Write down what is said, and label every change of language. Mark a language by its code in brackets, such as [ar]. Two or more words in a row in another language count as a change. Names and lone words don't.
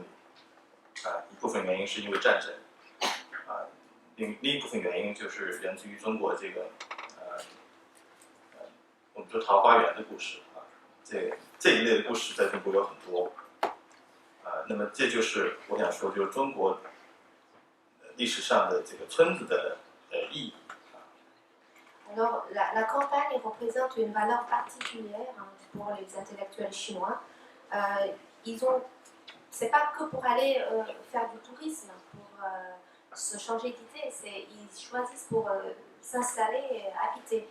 [zh] 一部分原因是因为战争，另一部分原因就是源自于中国这个我们说桃花源的故事啊，这一类的故事在中国有很多。那么这就是我想说，就是中国历史上的这个村子的意义。 [fr] Alors, la campagne représente une valeur particulière pour les intellectuels chinois. C'est pas que pour aller faire du tourisme, pour se changer d'idée, ils choisissent pour s'installer et habiter.